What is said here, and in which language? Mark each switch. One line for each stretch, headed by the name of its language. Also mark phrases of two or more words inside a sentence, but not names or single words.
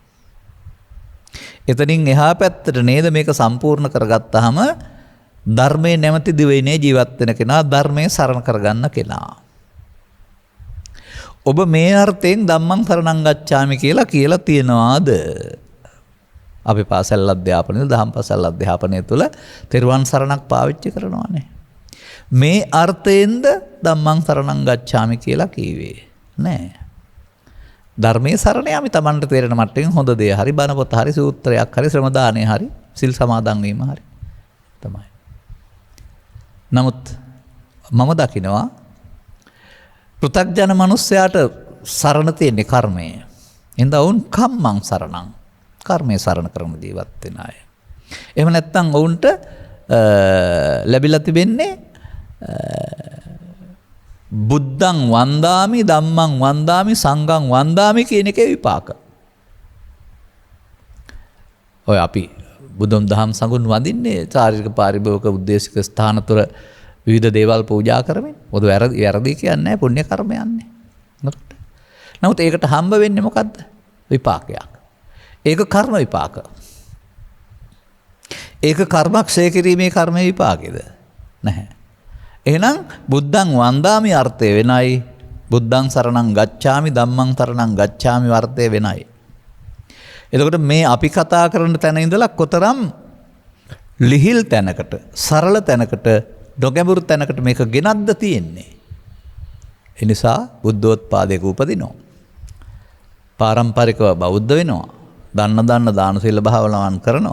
Sinhala: එතනින් එහා පැත්තට නේද මේක සම්පූර්ණ කරගත්තාම ධර්මයේ නැමැති දිවයිනේ ජීවත් වෙන කෙනා, ධර්මයේ සරණ කරගන්න කෙනා. ඔබ මේ අර්ථයෙන්
Pali: ධම්මං සරණං ගච්ඡාමි
Sinhala: කියලා තියනවාද? අපි පාසල් අධ්‍යාපනයේ දහම් පාසල් අධ්‍යාපනයේ තුල තෙරුවන් සරණක් පාවිච්චි කරනවානේ. මේ අර්ථයෙන්ද
Pali: ධම්මං සරණං ගච්ඡාමි
Sinhala: කියලා කිව්වේ නෑ. ධර්මයේ සරණ යාමි Tamanට තේරෙන මට්ටමින් හොඳ දේ හරි, බණ පොත හරි, සූත්‍රයක් හරි, ශ්‍රම දාණය හරි, සිල් සමාදන් වීම හරි තමයි. නමුත් මම දකිනවා පෘථග්ජන මිනිස්යාට සරණ තියෙන්නේ කර්මය. එඳ වුන්
Pali: කම්මං සරණං,
Sinhala: කර්මයේ සරණ කරන ජීවත් වෙන අය. එහෙම නැත්නම් වුන්ට ලැබිලා තිබෙන්නේ
Pali: බුද්ධං වන්දාමි, ධම්මං වන්දාමි, සංඝං වන්දාමි
Sinhala: කියන එකේ විපාක. ඔය අපි බුදුන් දහම් සංඝුන් වඳින්නේ චාරිත්‍රක පාරිභෝගික උද්දේශික ස්ථාන තුර විවිධ දේවල් පූජා කරමින්. මොකද වැරදි කියන්නේ නැහැ, පුණ්‍ය කර්මයන්නේ. නමුත් ඒකට හම්බ වෙන්නේ මොකද්ද? විපාකයක්. ඒක කර්ම විපාක. ඒක කර්මක්ෂය කිරීමේ කර්ම විපාකෙද? නැහැ. එහෙනම්
Pali: බුද්ධං වන්දාමි
Sinhala: අර්ථය වෙනයි,
Pali: බුද්ධං සරණං ගච්ඡාමි, ධම්මං සරණං ගච්ඡාමි
Sinhala: අර්ථය වෙනයි. එතකොට මේ අපි කතා කරන තැන ඉඳලා කොතරම් ලිහිල් තැනකට, සරල තැනකට, නොගැඹුරු තැනකට මේක ගෙනත්ද තියෙන්නේ. ඒ නිසා බුද්ධෝත්පාදයක උපදිනවා. පාරම්පරිකව බෞද්ධ වෙනවා. දන්න දාන සීල භාවනාවන් කරනවා.